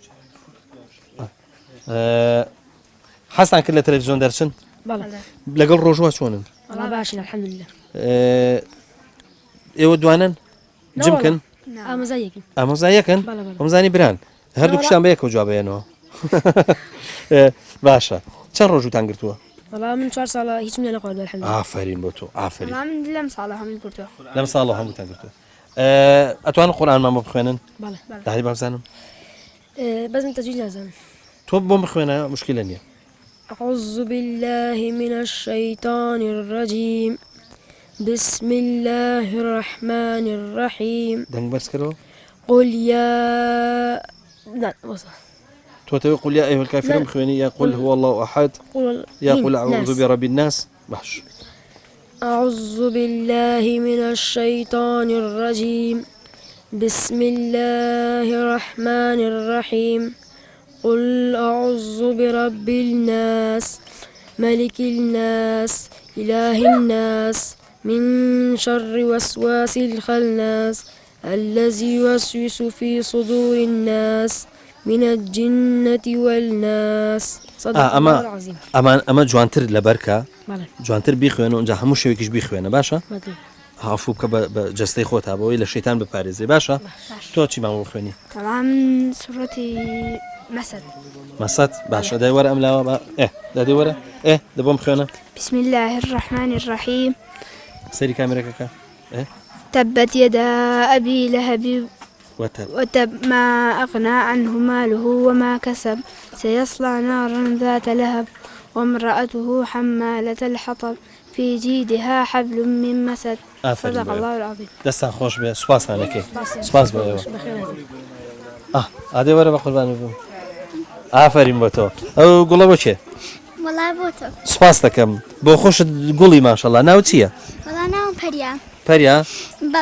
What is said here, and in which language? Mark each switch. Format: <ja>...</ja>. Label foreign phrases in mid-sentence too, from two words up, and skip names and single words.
<ckb>حەستان کرد لە تەلەڤیزیۆن دەرچن لەگەڵ ڕۆژوە چۆنن ئێوە دوانن جمکن ئامۆزایەکن ئەمزانی بران هەردوو کشتان بە یەکەوە جواب بێنەوە باشە چەند ڕۆژوتان گرتووە من 4 ساڵە هیچم لێ نەخواردووە الحەمدولillah ئافرین بۆ تۆ ئافرین لەم ساڵە هەمووی کورتووە لەم ساڵە هەمووتان گرتووە ئەتوانن قورئانمان بۆ بخوێنن داهی بابزانم بەس من تەجوید نازانم تۆ بۆ بخوێنە مشکلە نییە</ckb> <ar>أعوذ بالله من الشيطان الرجيم بسم الله الرحمن الرحيم</ar> <ckb>دەنگ بەرز کردەوە</ckb> <ar>قل يا</ar> <ckb>تۆ</ckb> <ar>قل يا أيها الكافرون</ar> <ckb>بخوێنی یا</ckb> <ar>قل هو الله أحد</ar> <ckb>یا</ckb> <ar>قل أعوذ برب الناس</ar> <ckb>باش</ckb> <ar>أعوذ بالله من الشيطان الرجيم بسم الله الرحمن الرحيم قل أعوذ برب الناس ملك الناس إله الناس من شر وسواس الخناس الذي يوسوس في صدور الناس من الجنة والناس صدق الله العظيم</ar> <ckb>أما جوانتر لبركة جوانتر بيخوينو انجا همو شويكيش بيخوينو باشا هافو بکە بە جەستەی خۆتا بەوەی لە شەیتان بپارێزێ باشە تۆ چی مامۆ بخوێنی طبعا سورەتی مەسەد باشە دای وەرە ئەم لاوە دادێ وەرە دەبۆم بخوێنە</ckb> <ar>بسم الله الرحمن الرحيم</ar> <ckb>سەری کامێرەکەکە</ckb> <ar>تبت يدا أبي لهب وتب ما أغنى عنه ماله وما كسب سيصلى نارا ذات لهب وامرأته حمالة الحطب في جيدها حبل من مسد صدق الله العظيم.</ar> <ckb>دەستان خۆش بێ سوپاسانەکەی سپاس بۆ ئێوە ئادێ وەرە بە قوربانی بوو ئافرین بۆ تۆ ئەو گوڵە بۆ چێ والله بۆ تۆ سپاس دەکەم بۆ خۆشت گوڵی ماشەڵڵا ناو چییە والله ناوم پەریا پەریا بەڵێ</ckb>